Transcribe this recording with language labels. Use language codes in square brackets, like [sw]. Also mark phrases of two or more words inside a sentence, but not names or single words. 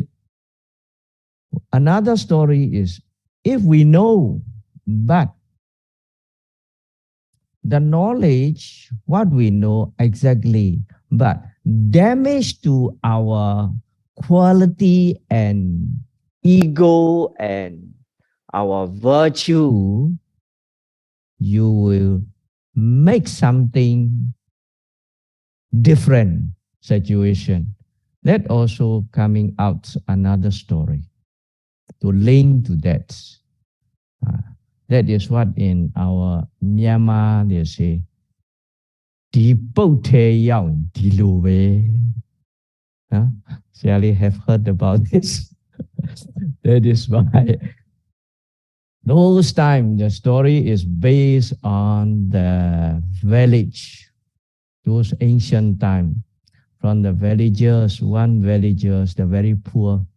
[en] Another story is if we know, but the knowledge, what we know exactly, but damage to our quality and ego and our virtue, you will make something different situation. That also coming out another story to link to that. That is what in our Myanmar they say, [my] ဒီပုတ်ထဲရောက်ဒီလိုပဲ [en] Shall have heard about this? That is why those time the story is based on the village, those ancient time, from the villagers, one villagers, the very poor.